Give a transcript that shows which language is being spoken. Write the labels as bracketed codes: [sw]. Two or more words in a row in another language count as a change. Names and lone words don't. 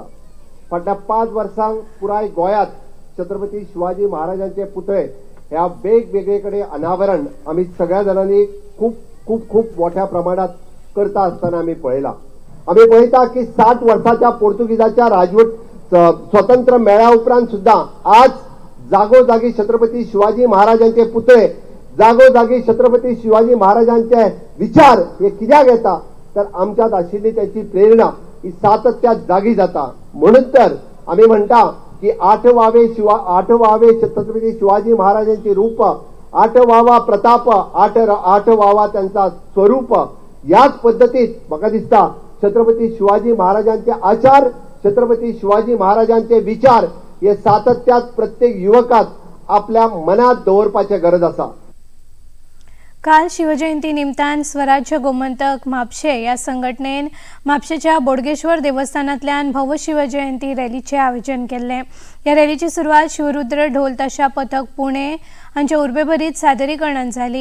[kok] फाटल्या 5 वर्सांक पुराय गोंयांत छत्रपती शिवाजी महाराजांचे पुतळे ह्या वेगवेगळे कडेन अनावरण आम्ही सगळ्या जाणांनी खूब खूब खूब मोठ्या प्रमाणात करता आसतना आम्ही पळयला। आम्ही पळयता की 60 वर्साच्या पोर्तुगीजाच्या राजवट स्वतंत्र मेळ्या उपरांत सुद्धा आज जागोजागी छत्रपती शिवाजी महाराजांचे पुतळे जागोजागी छत्रपती शिवाजी महाराजांचे विचार हे कित्याक येता तर आमच्यात आशिल्ली त्याची प्रेरणा ही सातत्यात जागी जाता। म्हणून तर आम्ही म्हणता की 8वावे छत्रपती शिवाजी महाराजांची रूप 8वावा प्रताप 8वावा त्यांचा स्वरूप याच पद्धतीत म्हाका दिसता छत्रपती शिवाजी महाराजांचे आचार छत्रपती शिवाजी महाराजांचे विचार हे सातत्यात प्रत्येक युवकात आपल्या मनात दवरपाची गरज आसा। [mr] काल शिवजयंती निमतान स्वराज्य गोमंतक म्हापशे या संघटनेन म्हापशेच्या बोडगेश्वर देवस्थानांतल्यान भव्य शिवजयंती रॅलीचे आयोजन केले। या रॅलीची सुरवात शिवरुद्र ढोल ताशा पथक पुणे हांच्या उर्बेभरीत सादरीकरणान जाली।